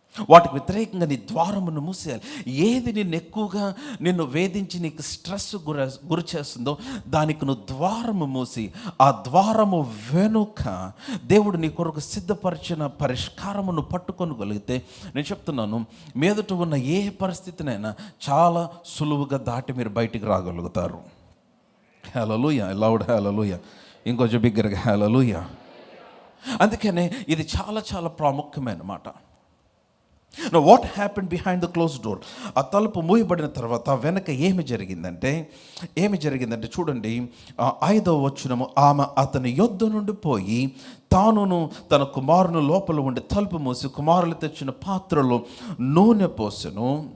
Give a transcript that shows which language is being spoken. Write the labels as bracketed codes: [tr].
[te] వాటికి వ్యతిరేకంగా నీ ద్వారమును మూసేయాలి. ఏది నిన్ను వేధించి నీకు స్ట్రెస్ గురి చేస్తుందో దానికి నువ్వు ద్వారము మూసి, ఆ ద్వారము వెనుక దేవుడు నీ కొరకు సిద్ధపరిచిన పరిష్కారమును పట్టుకొనగలిగితే, నేను చెప్తున్నాను, మీదట ఉన్న ఏ పరిస్థితినైనా చాలా సులువుగా దాటి మీరు బయటికి రాగలుగుతారు. హల్లెలూయా, లౌడ్ హల్లెలూయా, ఇంకొంచెం బిగ్గరగా హల్లెలూయా. అందుకనే ఇది చాలా చాలా ప్రాముఖ్యమైన మాట. [en] Now what happened behind the closed door? [te] ఆ తలుపు మూయబడిన తర్వాత వెనక ఏమి జరిగిందంటే చూడండి, 5వ వచనము, ఆమె అతని యొద్ద నుండి పోయి తానును తన కుమారుని లోపల ఉండి తలుపు మూసి కుమారులు తెచ్చిన పాత్రలో నూనె పోసెను.